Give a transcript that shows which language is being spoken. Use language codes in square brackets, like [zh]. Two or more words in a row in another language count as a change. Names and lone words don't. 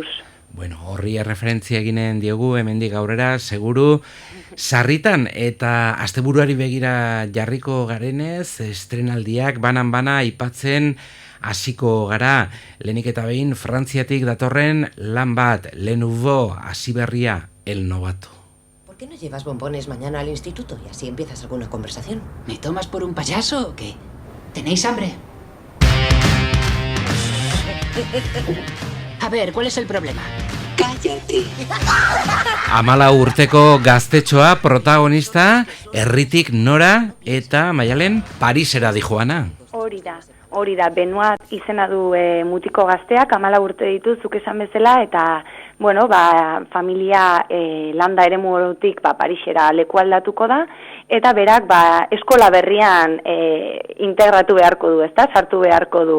[eu] Bueno, horri referentzia eginen diogu, hemendik aurrera, seguru, sarritan eta asteburuari begira jarriko garenez, estrenaldiak banan-bana aipatzen hasiko gara. Lehenik eta behin Frantziatik datorren lan bat, Le Nouveau, hasi berria, El Novato. [es] ¿Por qué no llevas bombones mañana al instituto y así empiezas alguna conversación? ¿Me tomas por un payaso o qué? ¿Tenéis hambre? A ver, ¿cuál es el problema? Cállate. [eu] 14 urteko gaztetxoa protagonista, herritik nora eta Maialen Parisera dijoana. Hori da, Benoit izena du mutiko gazteak, 14 urte ditu, zuk esan bezala, eta, familia landa eremu orotik Parisera leku aldatuko da, eta berak eskola berrian integratu beharko du, ezta, sartu beharko du.